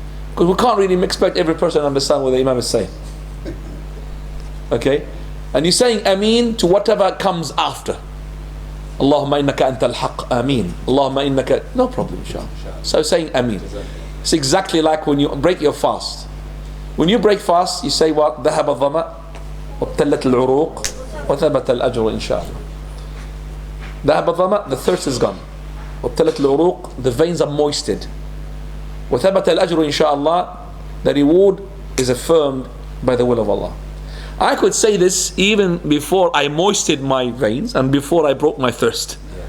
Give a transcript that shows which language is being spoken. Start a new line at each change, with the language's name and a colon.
English: Because we can't really expect every person to understand what the Imam is saying. Okay? And you're saying Ameen to whatever comes after.
Arabic: Allahumma innaka anta al-haq,
English: Ameen. Allahumma innaka, no problem, inshallah. So saying Ameen. It's exactly like when you break your fast. When you break fast, you say what?
Arabic: ذهب الظمأ وابتلت العروق وثبت الأجر إن شاء الله. ذهب الظمأ,
English: the thirst is gone.
Arabic: وابتلت العروق,
English: the veins are moistened.
Arabic: وثبت الأجر إن شاء الله,
English: the reward is affirmed by the will of Allah. I could say this even before I moistened my veins and before I broke my thirst.